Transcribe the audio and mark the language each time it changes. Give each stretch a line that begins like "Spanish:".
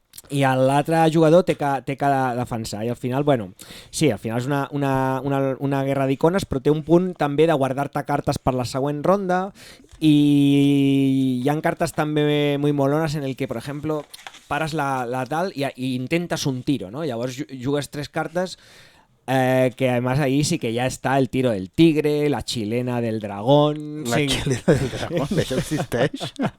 Catalan: I l'altre jugador té que defensar. I al final, bueno, sí, al final és una guerra d'icones, però té un punt també de guardar-te cartes per la següent ronda, i hi ha cartes també
Spanish: muy molones
Catalan: en el que, per exemple, pares la tal i intentes un tiro, ¿no? Llavors jugues 3 cartes
Spanish: que además ahí sí que ya está el tiro del tigre, la chilena del dragón...
Catalan: La chilena del dragón, això existeix?